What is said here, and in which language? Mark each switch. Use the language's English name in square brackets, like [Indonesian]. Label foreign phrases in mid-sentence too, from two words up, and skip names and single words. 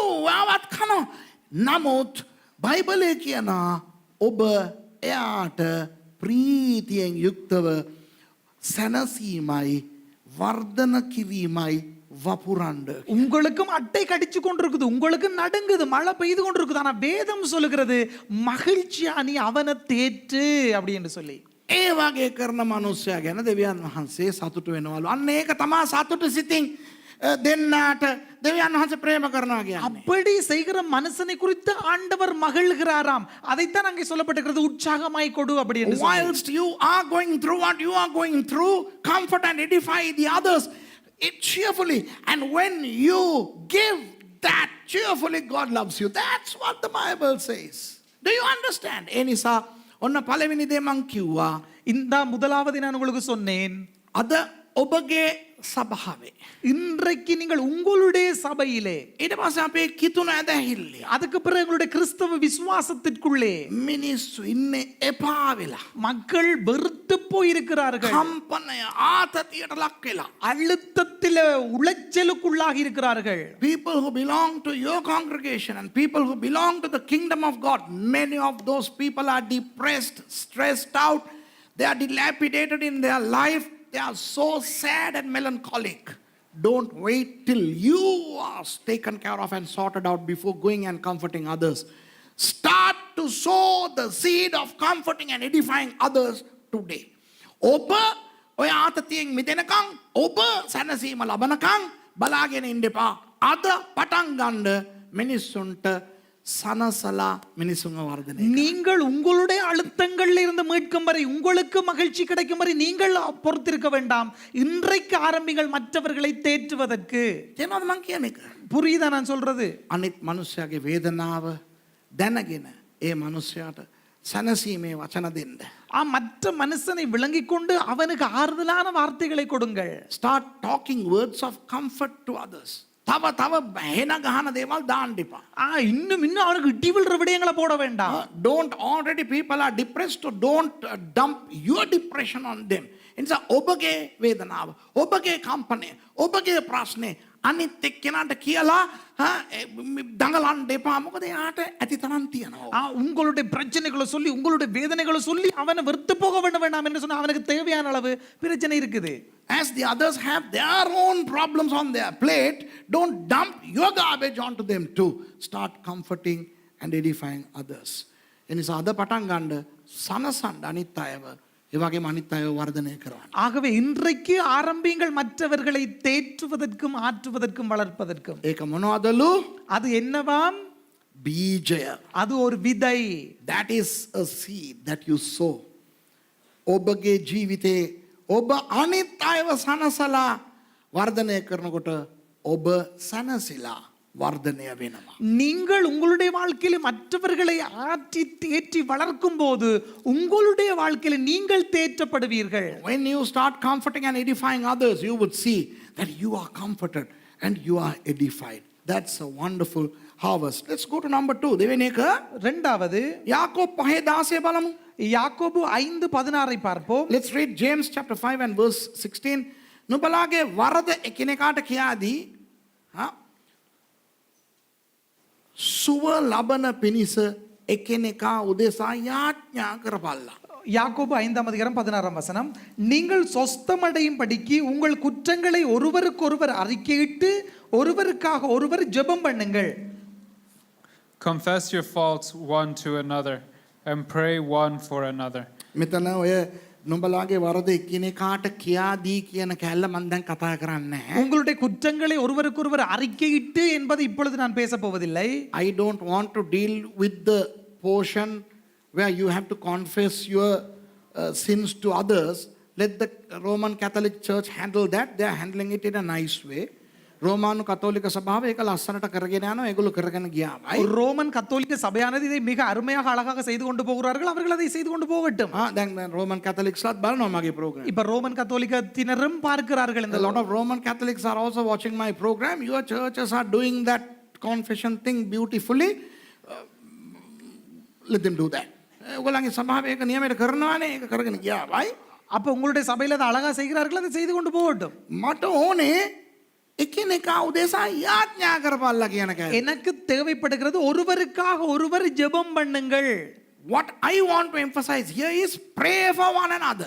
[Sinhala] ඔයාවත් කනවා. නමුත් බයිබලයේ කියනවා ඔබ එයාට ප්‍රීතියෙන් යුක්තව සැනසීමයි වර්ධන කිරීමයි වපුරන්න. [Tamil] உங்களுக்கும் அட்டை கடிச்சு கொண்டிருக்குது, உங்களுக்கு நடுங்குது, மழை பெய்து கொண்டிருக்குது. ஆனா வேதம் சொல்லுகிறது மகிழ்ச்சியா நீ அவனை தேற்று அப்படின்னு சொல்லி. [Sinhala] ඒ වගේ කරන මනුස්සයා ගැන දෙවියන් වහන්සේ සතුටු වෙනවලු. අන්න ඒක තමා සතුට සිතින් දෙන්නාට දෙවියන් වහන්සේ ප්‍රේම කරනවා කියන්නේ. [Tamil] அப்படி செய்கிற மனுஷனை குறித்து ஆண்டவர் மகிழ்கிறாராம். அதைத்தான் அங்கே சொல்லப்பட்டிருக்கிறது, உற்சாகமாய் கொடு அப்படி என்று சொல்லி. [English] Whilst you are going through what you are going through, comfort and edify the others cheerfully. And when you give that cheerfully, God loves you. That's what the Bible says. Do you understand? [Sinhala] ඒ නිසා ඔන්න පළවෙනි දේ මං කිව්වා. [Tamil] இந்த முதலாவது நான் உங்களுக்கு சொன்னேன், [Sinhala] අද ඔබගේ සභාවේ [Tamil] இன்றைக்கு நீங்கள் உங்களுடைய சபையிலே, [Sinhala] ඊට පස්සේ අපේ කිතුන ඇදහිල්ල [Tamil] அதுக்கு பிறகு உங்களுடைய கிறிஸ்தவ விசுவாசத்திற்குள்ளே [Sinhala] මිනිස්සු ඉන්නේ එපා වෙලා. [Tamil] மக்கள் வெறுத்து போயிருக்கிறார்கள், [Sinhala] කම්පනය ආතතියට ලක් වෙලා. [Tamil] அழுத்தத்தில் உளைச்சலுக்குள்ளாகி இருக்கிறார்கள். [English] People who belong to your congregation and people who belong to the kingdom of God, many of those people are depressed, stressed out, they are dilapidated in their life, they are so sad and melancholic. Don't wait till you are taken care of and sorted out before going and comforting others. Start to sow the seed of comforting and edifying others today. [Sinhala] ඔබ ඔය ආතතියෙන් මිදෙනකම්, ඔබ සැනසීම ලබනකම් බලාගෙන ඉන්න එපා. අද පටන් ගන්න මිනිස්සුන්ට சனசலா மினிசுங்க வர்தனை. [Tamil] நீங்கள் உங்களுடைய அழுத்தங்கள்ல இருந்து மீட்கும் வரை, உங்களுக்கு மகிழ்ச்சி கிடைக்கும் வரை நீங்கள் பொறுத்திருக்க வேண்டாம். இன்றைக்கு ஆரம்பிங்கள் மற்றவர்களை தேற்றுவதற்கு. [Sinhala] தேனோද මං කියන්නේ? [Tamil] புரியுதா நான் சொல்றது? [Sinhala] අනිත් මනුස්සයාගේ වේදනාව දැනගෙන ඒ මනුස්සයාට සනසීමේ වචන දෙන්න. [Tamil] மற்ற மனுஷனை விளங்கிக் கொண்டு அவனுக்கு ஆறுதலான வார்த்தைகளை கொடுங்கள். [English] Start talking words of comfort to others. [Sinhala] තව බහෙන ගහන දේවල් දාන්න එපා. [Tamil] இன்னும் அவனுக்கு இடி விழுற விடயங்களை போட வேண்டாம். [English] Don't already people are depressed, so don't dump your depression on them. [Sinhala] එනිසා ඔබගේ වේදනාව, ඔබගේ කම්පනය, ඔබගේ ප්‍රශ්නේ අනිත් එක්කෙනාට කියලා දඟලන්න එපා. මොකද එයාට ඇති තරම් තියෙනවා. [Tamil] உங்களுடைய பிரச்சனைகளை சொல்லி, உங்களுடைய வேதனைகளை சொல்லி அவனை வெறுத்து போக வேண்டாம் என்று சொன்னா அவனுக்கு தேவையான அளவு பிரச்சனை இருக்குது. [English] As the others have their own problems on their plate, don't dump your garbage onto them too. Start comforting and edifying others. [Sinhala] එනිසා අද පටන් ගන්න සනසන්න අනිත් අයව, ඒ වගේම අනිත් අයව වර්ධනය කරන්න. [Tamil] ஆகவே இன்றைக்கு ஆரம்பிங்கள் மற்றவர்களை தேற்றுவதற்கும் ஆற்றுவதற்கும் வளர்ப்பதற்கும். [Sinhala] ඒක මොනවදලු? [Tamil] அது என்னவாம்? [Sinhala] බීජය. [Tamil] அது ஒரு விதை. [English] That is a seed that you sow. [Sinhala] ඔබගේ ජීවිතේ ඔබ අනිත් අයව සනසලා වර්ධනය කරනකොට ඔබ සනසිලා වර්ධනය වෙනවා. [Tamil] நீங்கள் உங்களுடைய வாழ்க்கையில மற்றவர்களை ஆற்றி தேற்றி வளர்க்கும் போது உங்களுடைய வாழ்க்கையில நீங்கள் தேற்றப்படுவீர்கள். [English] When you start comforting and edifying others, you would see that you are comforted and you are edified. That's a wonderful harvest. Let's go to number 2. [Sinhala] දෙවෙනි එක [Tamil] இரண்டாவது [Sinhala] යාකෝබ් 5:16 බලමු. [Tamil] யாக்கோபு 5:16 பார்ப்போம். [English] Let's read James chapter 5 and verse 16. [Sinhala] නුඹලාගේ වරද එකිනෙකාට කියාදී සුව ලබන පිණිස එකිනෙකා උදෙසා යාඥා කරපල්ලා. [Tamil] யாக்கோபு 5:16 நீங்கள் சொஸ்தமடையும் படிக்கு உங்கள் குற்றங்களை ஒருவருக்கொருவர் அறிக்கையிட்டு ஒருவருக்காக ஒருவர் ஜெபம் பண்ணுங்கள். [English] Confess your faults one to another and pray one for another. [Sinhala] මෙතන ඔය නුඹලාගේ වරද එකිනෙකාට කියාදී කියන කැල්ල මම දැන් කතා කරන්නේ නැහැ. [Tamil] உங்களுடைய குற்றங்களை ஒருவருக்கொருவர் அறிக்கையிட்டு என்பது இப்பொழுது நான் பேச போவதில்லை. [English] I don't want to deal with the portion where you have to confess your sins to others. Let the Roman Catholic Church handle that. They are handling it in a nice way. [Sinhala] රෝමානු කතෝලික සභාව ඒක ලස්සනට කරගෙන යනවා. ඒගොල්ලෝ කරගෙන ගියාමයි. [Tamil] ரோமன் கத்தோலிக்க சபையானது இதை மிக அருமையாக அழகாக செய்து கொண்டு போகிறார்கள். அவர்கள் அதை செய்து கொண்டு போகட்டும். [Sinhala] දැන් රෝමන් කැතලික්ස්ලාත් බලනවා මගේ program. [Tamil] இப்ப ரோமன் கத்தோலிக்கத்தினரும் பார்க்கிறார்கள் இந்த [English] A lot of Roman Catholics are also watching my program. Your churches are doing that confession thing beautifully. Let them do that. [Sinhala] ඔයගොල්ලන්ගේ සභාවේ ඒක නියමයට කරනවානේ. ඒක කරගෙන ගියාමයි. [Tamil] அப்ப உங்களுடைய சபையில அதை அழகா செய்கிறார்கள், அதை செய்து கொண்டு போகட்டும். [Sinhala] මට ඕනේ එකිනෙකා උදෙසා යාඥා කරපල්ලා කියන එක. [Tamil] எனக்கு தேவைப்படுகிறது ஒருவருக்காக ஒருவர் ஜெபம் பண்ணுங்கள். [English] What I want to emphasize here is pray for one another.